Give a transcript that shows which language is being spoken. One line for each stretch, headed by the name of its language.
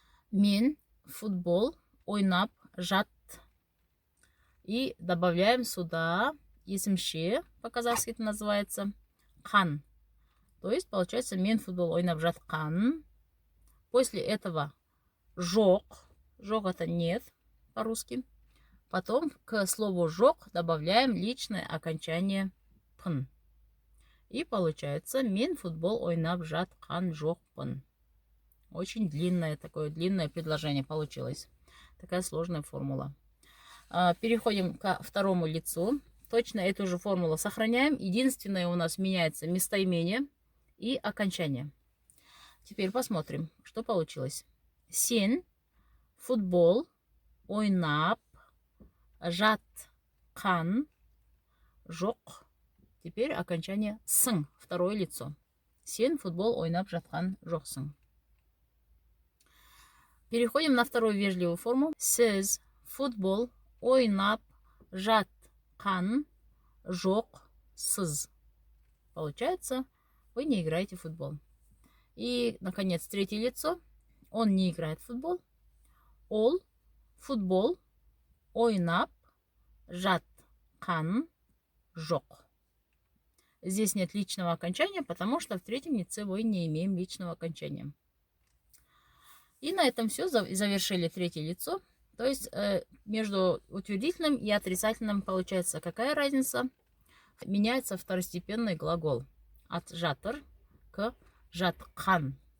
Kazakh: Мен футбол ойнап жат.
Russian: И добавляем сюда исмше, по-казахски это называется, қан. То есть получается
Kazakh: мен футбол ойнап жатқан.
Russian: После этого жок. Жок это нет по-русски. Потом к слову жок добавляем личное окончание пн. И получается
Kazakh: мен футбол ойнап жатқан жоқпын.
Russian: Очень длинное предложение получилось. Такая сложная формула. Переходим ко второму лицу. Точно эту же формулу сохраняем. Единственное у нас меняется местоимение и окончание. Теперь посмотрим, что получилось.
Kazakh: Сен футбол ойнап жатқан жоқ.
Russian: Теперь окончание сын, второе лицо.
Kazakh: Сен футбол ойнап жатқан жоқсың.
Russian: Переходим на вторую вежливую форму.
Kazakh: Сіз футбол ойнап жатқан жоқсыз.
Russian: Получается, вы не играете в футбол. И, наконец, третье лицо. Он не играет в футбол.
Kazakh: Ол футбол ойнап жатқан жоқ.
Russian: Здесь нет личного окончания, потому что в третьем лице мы не имеем личного окончания. И на этом все. Завершили третье лицо. То есть между утвердительным и отрицательным получается какая разница? Меняется второстепенный глагол от жатыр к жатқан.